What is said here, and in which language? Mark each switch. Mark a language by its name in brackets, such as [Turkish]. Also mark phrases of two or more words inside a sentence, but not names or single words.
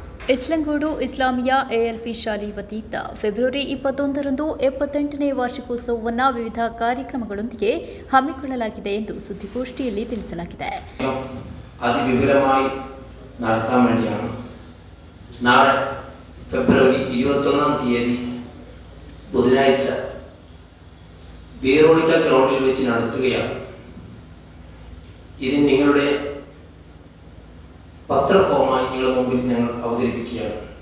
[Kannada] ಎಚ್ಲಂಗೋಡು ಇಸ್ಲಾಮಿಯಾ ಎಎಲ್ಪಿ ಶಾಲೆ ವತಿಯಿಂದ ಫೆಬ್ರವರಿ 21ರಂದು 78ನೇ ವಾರ್ಷಿಕೋತ್ಸವವನ್ನು ವಿವಿಧ ಕಾರ್ಯಕ್ರಮಗಳೊಂದಿಗೆ ಹಮ್ಮಿಕೊಳ್ಳಲಾಗಿದೆ ಎಂದು ಸುದ್ದಿಗೋಷ್ಠಿಯಲ್ಲಿ ತಿಳಿಸಲಾಗಿದೆ. [Malayalam] അതിവിപുലമായി നടത്താൻ വേണ്ടിയാണ് നാളെ ഫെബ്രുവരി 21-ാം തീയതി ബുധനാഴ്ച ബീറോളിക്ക ഗ്രൗണ്ടിൽ വെച്ച് നടത്തുകയാണ്. ഇത് നിങ്ങളുടെ പത്രഫോമായി നിങ്ങളുടെ മുമ്പിൽ ഞങ്ങൾ അവതരിപ്പിക്കുകയാണ്.